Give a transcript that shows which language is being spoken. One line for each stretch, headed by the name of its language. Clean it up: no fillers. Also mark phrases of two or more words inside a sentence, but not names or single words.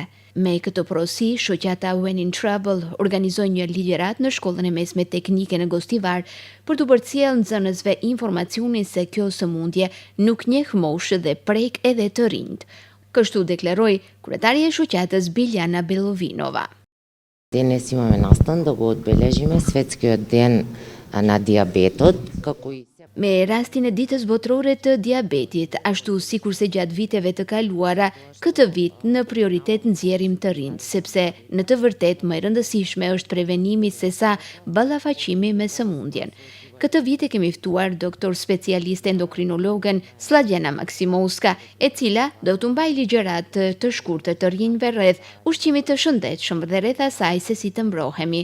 Albanian: Me këtë porosi, shoqata When in Trouble organizoi një ligjërat në shkollën e mesme teknike në Gostivar për të përcjellë nxënësve informacionin se kjo sëmundje nuk njeh moshë dhe prek edhe të rinjt. Kështu deklaroi kryetaria e shoqatës Biljana Belovinova.
Macedonian: Денес имаме настан да го одбележиме светскиот ден на диабетот, како и
Albanian: Me rastin e ditës botërore të diabetit, ashtu sikurse gjatë viteve të kaluara, këtë vit në prioritet nxjerrim të rinjt, sepse në të vërtetë më e rëndësishme është prevenimi sesa ballafaqimi me sëmundjen. Këtë vit e kemi ftuar doktor specialiste endokrinologen Slavjana Maksimovska, e cila do të mbajë ligjërat të shkurtër të rinjve rreth ushqimit të shëndetshëm dhe rreth asaj se si të mbrohemi.